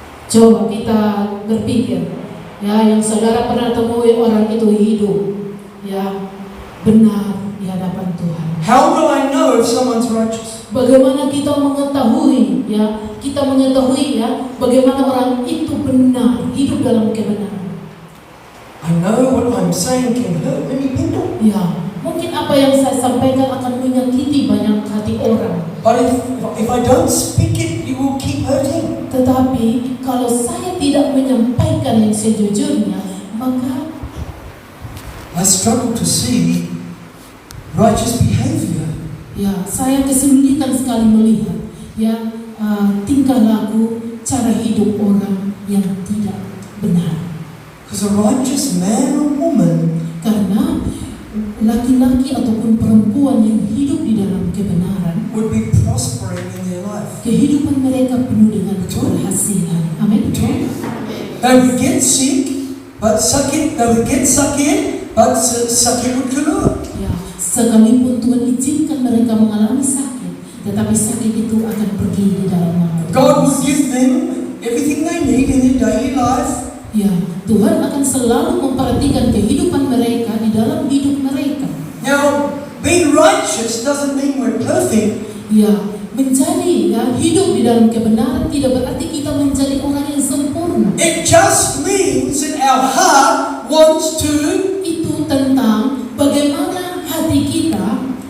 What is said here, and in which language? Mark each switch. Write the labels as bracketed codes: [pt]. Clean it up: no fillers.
[id] Coba kita berpikir, ya, yang saudara pernah temui orang itu hidup, ya, benar di hadapan Tuhan. [en] How will I know if someone's righteous? [id] Bagaimana kita mengetahui, ya, bagaimana orang itu benar, hidup dalam kebenaran. [en] I know what I'm saying can hurt many people. [id] Ya, mungkin apa yang saya sampaikan akan menyakiti banyak hati orang. [en] But if I don't speak it, you will keep hurting. [id] Tetapi kalau saya tidak menyampaikan yang sejujurnya, maka [en] I struggle to see righteous behavior. [id] ya saya kesulitan sekali melihat ya tingkah laku, cara hidup orang yang tidak benar. [en] Because a righteous man or woman [id] Karena laki-laki ataupun perempuan yang hidup di dalam kebenaran, [en] would be prospering in their life. [id] kehidupan mereka penuh dengan keberhasilan. Amin. [en] They would get sick, but [id] sakit. [en] They would get [id] sakit, [en] but sakit would [id] keluar. Ya, sekalipun Tuhan izinkan mereka mengalami sakit, tetapi sakit itu akan pergi di dalam nama [en] God would give them everything they need in their daily life. [id] Ya, Tuhan akan selalu memperhatikan kehidupan mereka di dalam hidup mereka. [en] Now, being righteous doesn't mean we're perfect. [id] Ya, hidup di dalam kebenaran tidak berarti kita menjadi orang yang sempurna. [en] It just means that our heart wants to [id] Itu tentang bagaimana hati kita